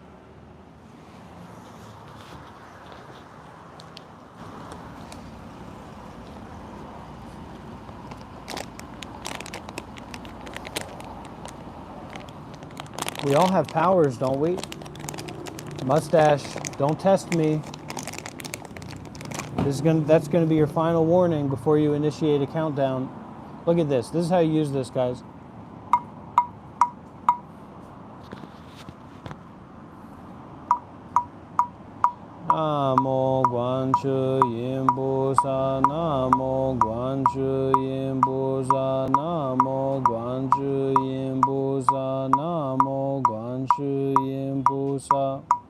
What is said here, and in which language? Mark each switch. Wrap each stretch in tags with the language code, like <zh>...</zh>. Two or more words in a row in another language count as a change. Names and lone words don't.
<en>We all have powers, don't we? Mustache, don't test me. That's gonna be your final warning before you initiate a countdown. Look at this. This is how you use this, guys.</en> <zh>南无观世音菩萨，南无观世音菩萨，南无观世音菩萨，南无观世音菩萨.</zh>